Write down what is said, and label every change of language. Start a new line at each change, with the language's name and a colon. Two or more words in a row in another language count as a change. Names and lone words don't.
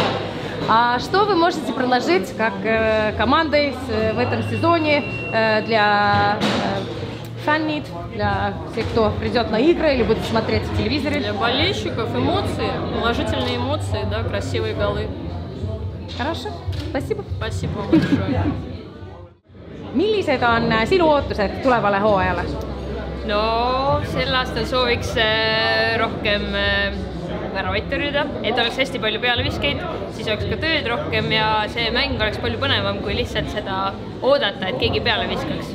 Russian: А что вы можете предложить как командой в этом сезоне для фәnnid, кто придет на игры или будет смотреть в телевизоре? Для болельщиков эмоции, положительные эмоции, да, красивые голы. Хорошо, спасибо. Спасибо вам большое.
Estonian: Millised on sinu ootused tulevale hooajale? No sel aastal sooviks rohkem väravaid tõrjuda, et oleks hästi palju pealeviskeid, siis oleks ka tööd rohkem ja see mäng oleks palju põnevam kui lihtsalt seda oodata, et keegi peale viskaks.